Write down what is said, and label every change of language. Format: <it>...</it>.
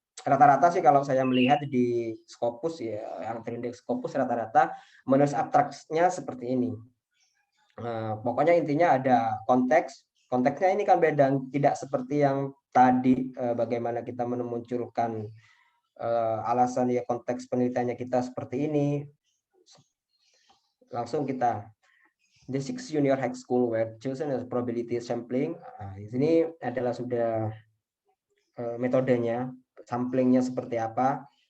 <id>Rata-rata sih kalau saya melihat di Scopus ya, yang terindeks Scopus rata-rata menulis abstraknya seperti ini. Pokoknya intinya ada konteks. Konteksnya ini kan beda, tidak seperti yang tadi bagaimana kita memunculkan alasan ya konteks penelitiannya kita seperti ini. Langsung kita</id> <en>the 6 junior high school were chosen as probability sampling.</en> <id>Di sini adalah sudah metodenya, samplingnya seperti apa.</id>